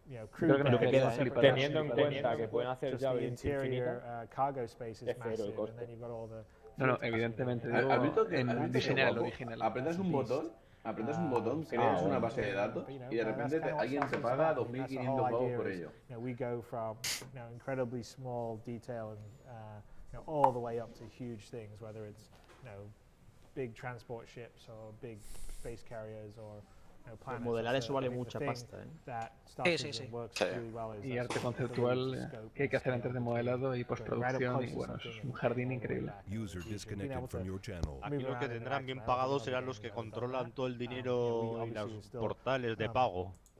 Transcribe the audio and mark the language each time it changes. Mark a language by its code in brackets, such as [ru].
[es] Creo que lo que queda, teniendo en cuenta que pueden hacer Javelins infinitas, es cero el coste. No, evidentemente, digo, en diseñar el original. Apretas un botón, creas una base de datos y de repente alguien te paga 2.500 pavos por ello. [en] All the way up to huge things, whether it's big transport ships or big space carriers or planets. [es] Modelar eso vale mucha pasta, Sí. Y arte conceptual que hay que hacer antes de modelado y postproducción, y bueno, eso es un jardín increíble. Aquí los que tendrán bien pagados serán los que controlan todo el dinero y los portales de pago.